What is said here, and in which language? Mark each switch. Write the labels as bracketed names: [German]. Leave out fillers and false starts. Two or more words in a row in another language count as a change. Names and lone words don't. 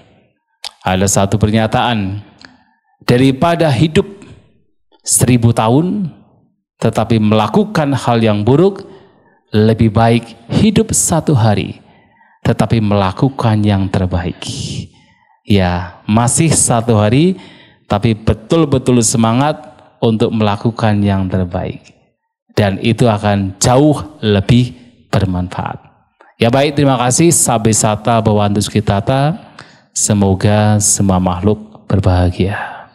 [Indonesian] Ada satu pernyataan, daripada hidup 1000 tahun tetapi melakukan hal yang buruk, lebih baik hidup 1 hari tetapi melakukan yang terbaik. Ya, masih 1 hari tapi betul-betul semangat untuk melakukan yang terbaik, dan itu akan jauh lebih bermanfaat. Ya baik, terima kasih. [Pali] Sabe sata bawantus kitata. [Indonesian] Semoga semua makhluk berbahagia.